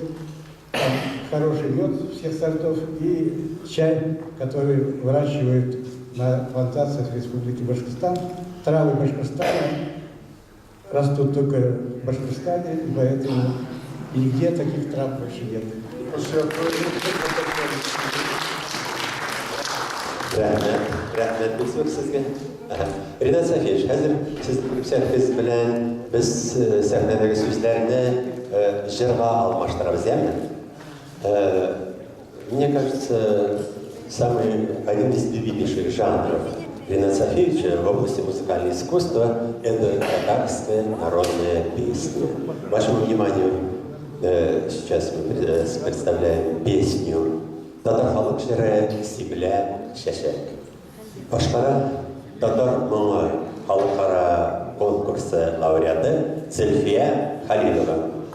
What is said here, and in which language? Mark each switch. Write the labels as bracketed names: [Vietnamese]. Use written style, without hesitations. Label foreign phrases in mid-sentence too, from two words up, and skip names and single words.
[Russian] Там хороший мед всех сортов и чай, который выращивают на плантациях Республики Башкортостан. Травы Башкортостана растут только в Башкортостане, и поэтому нигде таких трав больше нет. [Tatar] Рәхмәт булсын сезгә. Ринат Сафиевич, хәзер сез рөхсәтегез белән без сәхнәдәге сүзләрне җырга алмаштырабыз, яме? [Russian] Мне кажется, один из любимейших жанров Рината Сафиевича в области музыкального искусства – это татарская народная песня. Вашему вниманию сейчас мы представляем песню [Tatar] «Татар халык җыры Сибилә чәчәк». Башкара татар моңы халыкара конкурсы лауреаты Зөлфия Халилова.